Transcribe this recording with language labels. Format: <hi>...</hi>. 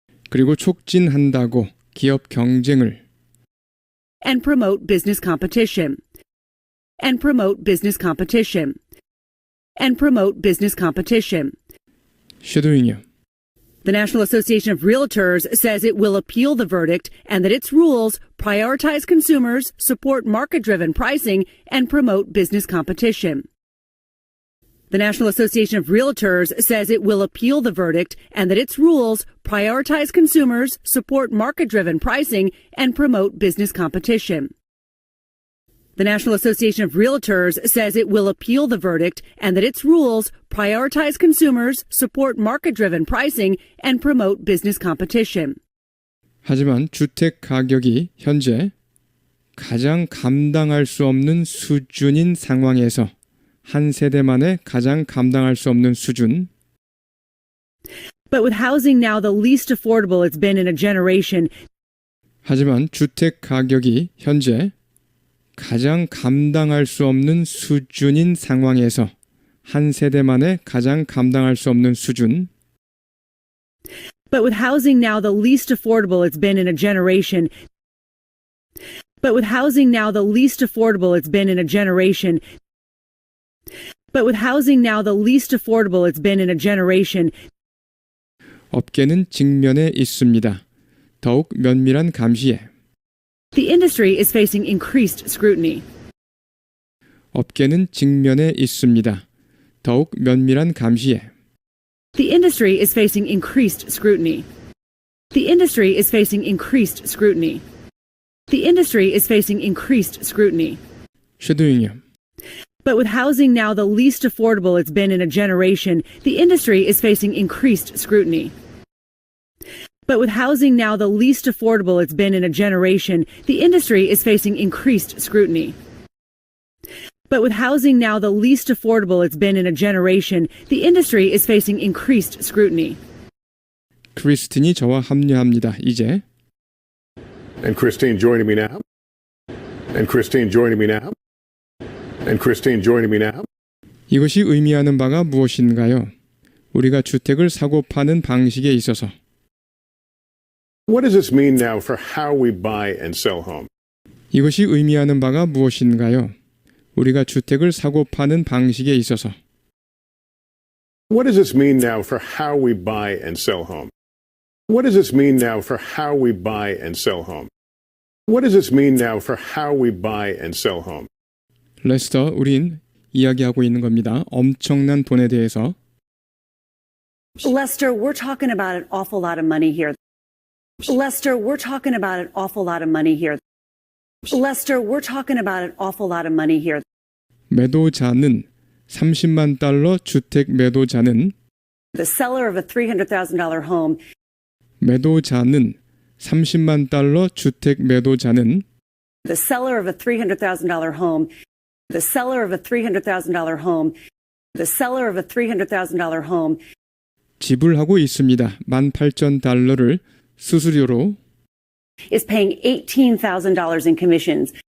<ko>그리고 촉진한다고 기업 경쟁을.</ko> <en>And promote business competition. And promote business competition. And promote business competition.</en> <ko>쉐도잉이요.</ko> <en>The National Association of Realtors says it will appeal the verdict and that its rules prioritize consumers, support market-driven pricing, and promote business competition. The National Association of Realtors says it will appeal the verdict and that its rules prioritize consumers, support market-driven pricing, and promote business competition. The National Association of Realtors says it will appeal the verdict and that its rules prioritize consumers, support market-driven pricing, and promote business competition.</en> <ko>하지만 주택 가격이 현재 가장 감당할 수 없는 수준인 상황에서 한 세대 만에 가장 감당할 수 없는 수준.</ko> <en>But with housing now the least affordable it's been in a generation,</en> <ko>하지만 주택 가격이 현재 가장 감당할 수 없는 수준인 상황에서 한 세대 만에 가장 감당할 수 없는 수준.</ko> <en>but with housing now the least affordable it's been in a generation, but with housing now the least affordable it's been in a generation, but with housing now the least affordable it's been in a generation,</en> <ko>업계는 직면해 있습니다. 더욱 면밀한 감시에.</ko> <en>the industry is facing increased scrutiny.</en> <ko>업계는 직면해 있습니다. 더욱 면밀한 감시에.</ko> <en>The industry is facing increased scrutiny. The industry is facing increased scrutiny. The industry is facing increased scrutiny.</en> <ko>쉐도잉요.</ko> <en>But with housing now the least affordable it's been in a generation, the industry is facing increased scrutiny. But with housing now the least affordable it's been in a generation, the industry is facing increased scrutiny. But with housing now the least affordable it's been in a generation, the industry is facing increased scrutiny.</en> <ko>크리스틴이 저와 합류합니다. 이제</ko> <en>And Christine joining me now. And Christine joining me now. And Christine joining me now.</en> <ko>이것이 의미하는 바가 무엇인가요? 우리가 주택을 사고 파는 방식에 있어서</ko> <en>What does this mean now for how we buy and sell homes?</en> <ko>이것이 의미하는 바가 무엇인가요? 우리가 주택을 사고 파는 방식에 있어서</ko> <en>What does this mean now for how we buy and sell homes? What does this mean now for how we buy and sell homes? What does this mean now for how we buy and sell homes?</en> <ko>레스터, 우린 이야기하고 있는 겁니다. 엄청난 돈에 대해서.</ko> <en>Lester, we're talking about an awful lot of money here. Lester, we're talking about an awful lot of money here. Lester, we're talking about an awful lot of money here.</en> <ko>매도자는 30만 달러 주택 매도자는</ko> <en>The seller of a $300,000 home</en> <ko>매도자는 30만 달러 주택 매도자는</ko> <en>the seller of a $300,000 home, the seller of a $300,000 home, the seller of a $300,000 home</en> <ko>지불하고 있습니다. 18,000달러를 수수료로</ko> <en>is paying $18,000 in commissions,</en>